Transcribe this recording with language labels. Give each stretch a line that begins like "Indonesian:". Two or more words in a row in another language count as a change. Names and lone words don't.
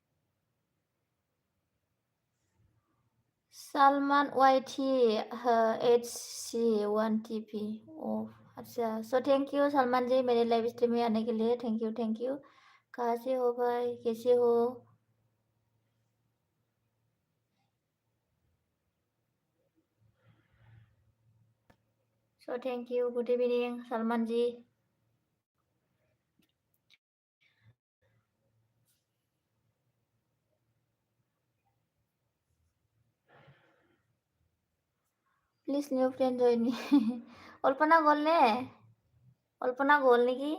Hindi: सालमान वाइटी HC1TP। ओह अच्छा,
English: so thank you
Hindi: सलमान जी मेरे लाइव स्ट्रीम में आने के लिए,
English: thank you.
Hindi: कहाँ से हो भाई, कैसे हो?
English: so thank you, good evening Salman ji. please new friend join me.
Assamese: অল্পনা গ'ল নে? অল্পনা গ'ল নেকি?